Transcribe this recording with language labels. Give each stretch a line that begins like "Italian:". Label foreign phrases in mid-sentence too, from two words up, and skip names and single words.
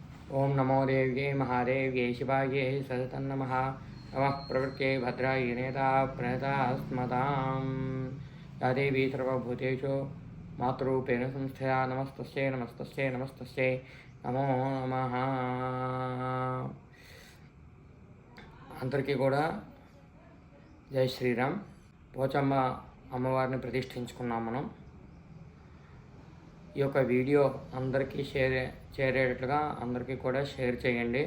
Sanskrit: ओं नमो देव्ये महादेव्ये शिवाये सततन्नमः नमः प्रवृत्ते भद्राय नेता प्रणतास्मतां या देवी सर्वभूतेषु मातृरूपेण संस्थया नमस्तस्यै नमस्तस्यै नमस्तस्यै नमो नमः।
Telugu: అందరికీ కూడా జై శ్రీరామ్. పోచమ్మ అమ్మవారిని ప్రతిష్ఠించుకున్నాం మనం. ఈ యొక్క వీడియో అందరికీ చేరేటట్లుగా అందరికీ కూడా షేర్ చేయండి.